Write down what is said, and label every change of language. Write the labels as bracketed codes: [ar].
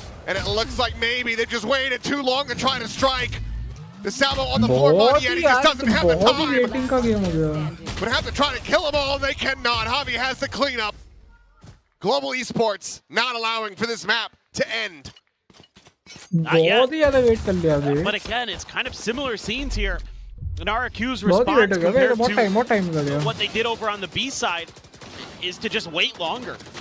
[en] And it looks like maybe they've just waited too long to try to strike. The salvo on the floor, body, and he just doesn't have the time. But have to try to kill them all, they cannot. Javi has the cleanup. Global Esports not allowing for this map to end. [hi] बहुत ही ज़्यादा wait कर लिया अभी. [en] But again, it's kind of similar scenes here. And RRQ's response compared to what they did over on the B side is to just wait longer.